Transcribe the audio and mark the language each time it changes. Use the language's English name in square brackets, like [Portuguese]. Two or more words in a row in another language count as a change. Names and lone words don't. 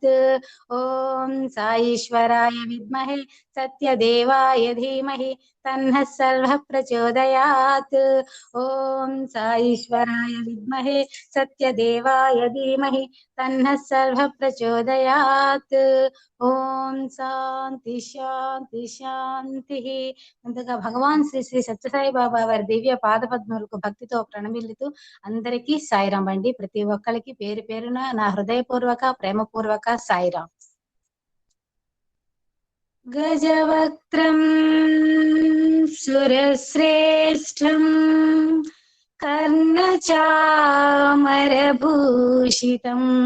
[Sanskrit] ओम साईश्वराय विद्महे सत्यदेवाय धीमहि तन्नः सर्वः प्रचोदयात्। ओम साईश्वराय विद्महे सत्यदेवाय धीमहि तन्नः सर्वः प्रचोदयात्। ओम शांति शांति शांति। [Telugu] ముందుగా భగవాన్ శ్రీ శ్రీ సత్యసాయి బాబా వారి దివ్య పాదపద్మలకు భక్తితో ప్రణమిల్లుతూ అందరికీ సాయిరాం అండి. ప్రతి ఒక్కరికి పేరు పేరున నా హృదయపూర్వక ప్రేమపూర్వక సాయిరాం. [Sanskrit] గజవక్త్రం సురశ్రేష్టం కర్ణచామరభూషితం